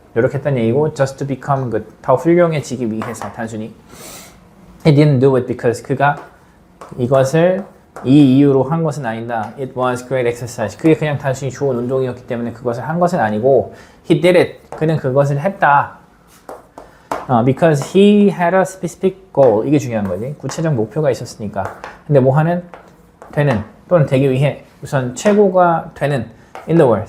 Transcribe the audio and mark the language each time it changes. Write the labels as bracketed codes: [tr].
[ko] 이렇게 했다는 얘기고 [en] just to become good [ko] 더 훌륭해지기 위해서 단순히 [en] he didn't do it because [ko] 그가 이것을 이 이유로 한 것은 아니다. [en] It was great exercise. [ko] 그게 그냥 단순히 좋은 운동이었기 때문에 그것을 한 것은 아니고 [en] he did it. [ko] 그는 그것을 했다. [en] Because he had a specific goal. [ko] 이게 중요한 거지. 구체적 목표가 있었으니까. 근데 뭐 하는? 되는 또는 되기 위해 우선 최고가 되는 [en] in the world.